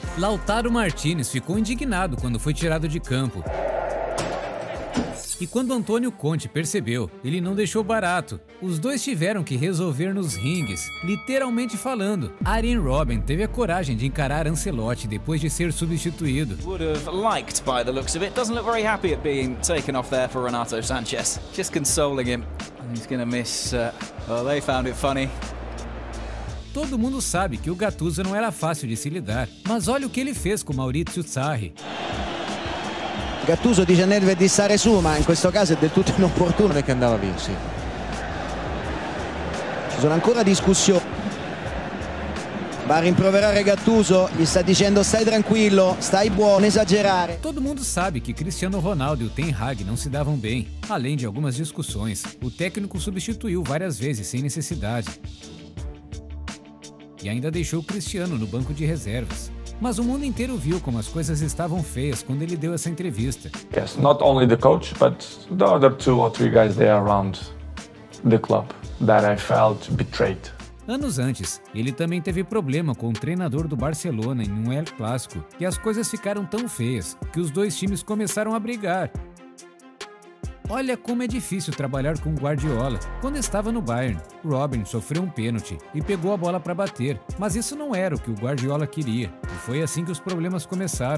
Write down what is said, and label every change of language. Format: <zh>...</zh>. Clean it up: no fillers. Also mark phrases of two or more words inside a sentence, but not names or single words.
<pt>Lautaro Martinez ficou indignado quando foi tirado de campo. E quando Antônio Conte percebeu, ele não deixou barato. Os dois tiveram que resolver nos ringues, literalmente falando. Arjen Robben teve a coragem de encarar Ancelotti depois de ser substituído.</pt> <en>Would have liked by the looks of it. Doesn't look very happy at being taken off there for Renato Sanchez. Just consoling him. He's gonna miss. Well, they found it funny.</en> <pt>Todo mundo sabe que o Gattuso não era fácil de se lidar, mas olha o que ele fez com Maurizio Sarri.</pt> <it>Gattuso dice a Nedved di stare su, ma in questo caso è del tutto inopportuno che andava via, sì. Ci sono ancora discussioni. Va a rimproverare Gattuso, gli sta dicendo stai tranquillo, stai buono, esagerare.</it> <pt>Todo mundo sabe que Cristiano Ronaldo e o Ten Hag não se davam bem. Além de algumas discussões, o técnico substituiu várias vezes sem necessidade. E ainda deixou o Cristiano no banco de reservas. Mas o mundo inteiro viu como as coisas estavam feias quando ele deu essa entrevista.</pt> <en>Yes, not only the coach, but the other 2 or 3 guys there around the club that I felt betrayed.</en> <pt>Anos antes, ele também teve problema com o treinador do Barcelona em um El Clásico, e as coisas ficaram tão feias que os dois times começaram a brigar. Olha como é difícil trabalhar com Guardiola. Quando estava no Bayern, Robben sofreu um pênalti e pegou a bola para bater, mas isso não era o que o Guardiola queria, e foi assim que os problemas começaram.</pt>